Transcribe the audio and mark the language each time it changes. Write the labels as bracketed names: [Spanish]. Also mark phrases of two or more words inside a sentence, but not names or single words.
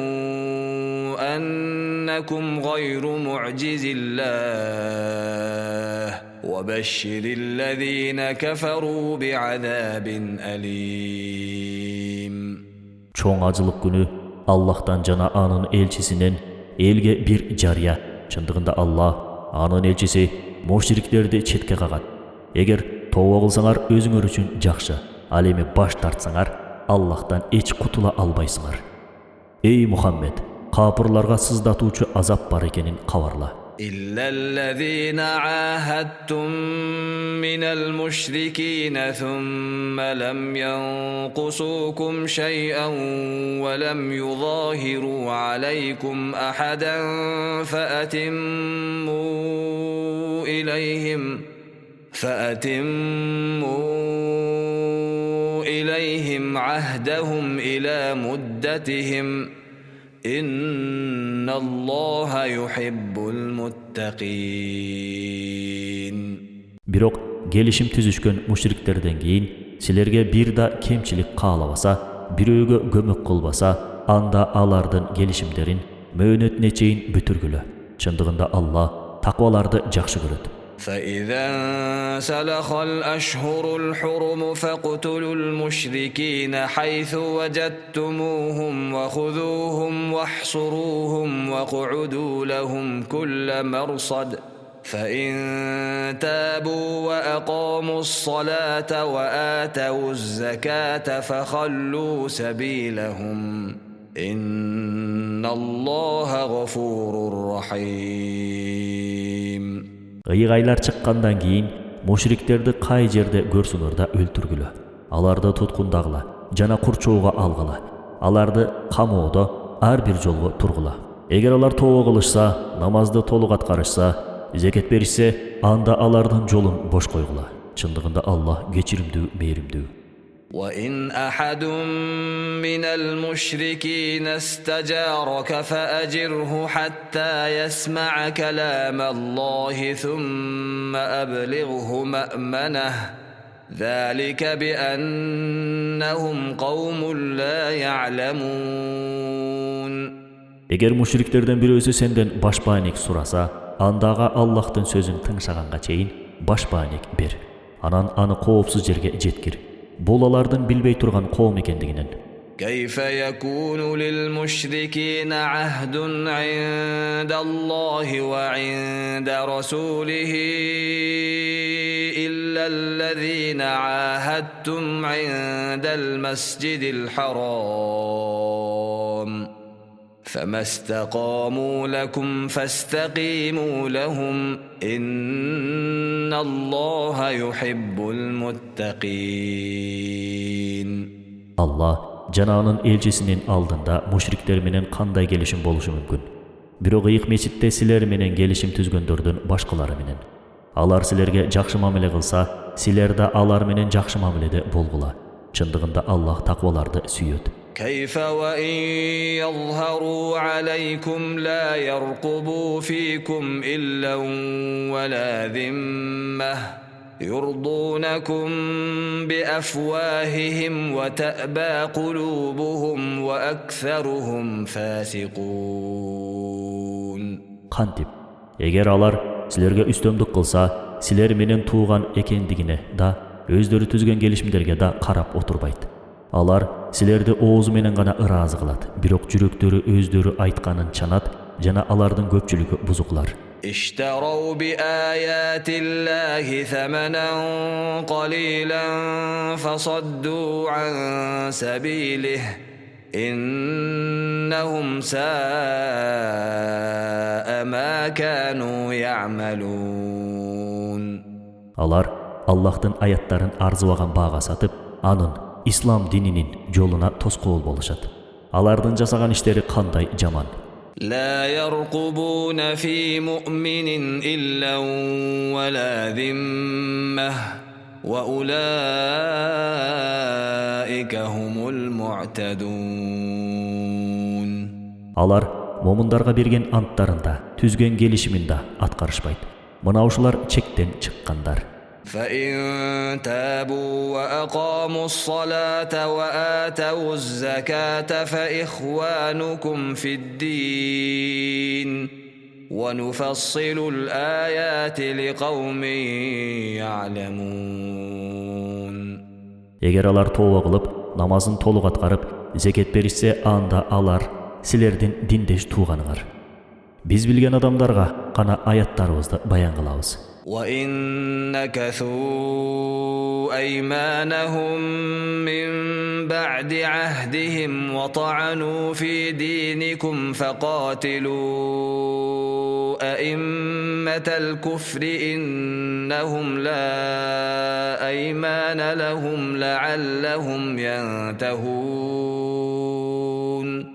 [Arabic] أنكم غير معجز الله وبشر الذين كفروا بعذاب أليم. [Kyrgyz] Чоң ажылык күнү Аллахтан жана анын элчисинен элге бир жарыя. Чындыгында Аллах, анын элчиси мушриктерди четке кагат. Эгер тооба кылсаңар өзүңөр үчүн жакшы. Ал эми баш тартсаңар, Аллахтан эч кутула албайсыңар. Эй Мухаммед, капырларга сыздатуучу азап бар экенин кабарла. [Arabic] إلا الذين عاهدتم من المشركين ثم لم ينقصوكم شيئا ولم يظاهروا عليكم أحدا فأتموا إليهم عهدهم إلى مدتهم إن الله يحب المتقين. [Kyrgyz] Бирок келишим түзүшкөн мушриктерден кийин силерге бир да кемчилик каалабаса, бирөөгө көмөк кылбаса, анда алардын келишимдерин мөөнөтүнө чейин бүтүргүлө. Чындыгында Аллах такваларды жакшы көрөт. [Arabic] فإذا انسلخ الأشهر الحرم فاقتلوا المشركين حيث وجدتموهم وخذوهم واحصروهم واقعدوا لهم كل مرصد فإن تابوا وأقاموا الصلاة وآتوا الزكاة فخلوا سبيلهم إن الله غفور رحيم. [Kyrgyz] Ыйгайлар чыккандан кийин мушриктерди кай жерде көрсүңөр да өлтүргүлө. Аларды туткундагыла жана курчоого алгыла. Аларды камоодо ар бир жолго тургула. Эгер алар тооба кылышса, намазды толук аткарышса, зекет беришсе, анда алардын жолун бош койгула. Чындыгында Аллах кечиримдүү, мээримдүү. [Arabic] وإن أحد من المشركين استجارك فأجره حتى يسمع كلام الله ثم أبلغه مأمنه ذلك بأنهم قوم لا يعلمون. [Kyrgyz] Эгер мушриктерден бирөөсү сенден башпааник сураса, андага Аллахтын сөзүн тыңшаганга чейин башпааник бер. Анан аны коопсуз жерге жеткир. Бул алардын билбей турган коом экендигинен. [Arabic] كيف يكون للمشركين عهد عند الله وعند رسوله إلا الذين عاهدتم عند المسجد الحرام فما استقاموا لكم فاستقيموا لهم إن الله يحب المتقين. [Kyrgyz] Allah жананын элчисинин алдында мушриктер менен кандай келишим болушу мүмкүн? Бирок ыйык мечитте силер менен келишим түзгөндөрдүн башкалары менен. Алар силерге жакшы мамиле кылса, силер да алар менен жакшы мамиледе болгула. Чындыгында Аллах такваларды сүйөт. [Arabic] كيف وإن يظهروا عليكم لا يرقبوا فيكم إلا ولا ذمة يرضونكم بأفواههم وتأبى قلوبهم وأكثرهم فاسقون. [Kyrgyz] Кантип, эгер алар силерге үстөмдүк кылса, силер менен тууган экендигине да, өздөрү түзгөн келишимдерге да карап отурбайт. Алар силерди оозу менен гана ыраазы кылат, бирок жүрөктөрү өздөрү айтканын чанат жана алардын көпчүлүгү бузуклар. [Arabic] اشتروا بآيات الله ثمنا قليلا فصدوا عن سبيله إنهم ساء ما كانوا يعملون. [Kyrgyz] Алар Аллахтын аяттарын арзыбаган баага сатып, анын ислам дининин жолуна тоскоол болушат. Алардын жасаган иштери кандай жаман. [Arabic] لا يرقبون في مؤمن إلا ولا ذمة وأولئك هم المعتدون. [Kyrgyz] Алар момундарга берген анттарында, түзгөн келишиминде аткарышпайт. Мына ушулар чектен чыккандар. [Arabic] فإن تابوا وأقاموا الصلاة وآتوا الزكاة فإخوانكم في الدين ونفصل الآيات لقوم يعلمون. [Kyrgyz] Эгер алар тооба кылып, намазын толук аткарып, зекет беришсе, анда алар силердин диндеш тууганыңар. Биз билген адамдарга гана аяттарыбызды баян кылабыз. [Arabic] وَإِن نَكَثُوا أَيْمَانَهُم مِّن بَعْدِ عَهْدِهِمْ وَطَعَنُوا فِي دِينِكُمْ فَقَاتِلُوا أَئِمَّةَ الْكُفْرِ إِنَّهُمْ لَا أَيْمَانَ لَهُمْ لَعَلَّهُمْ يَنْتَهُونَ.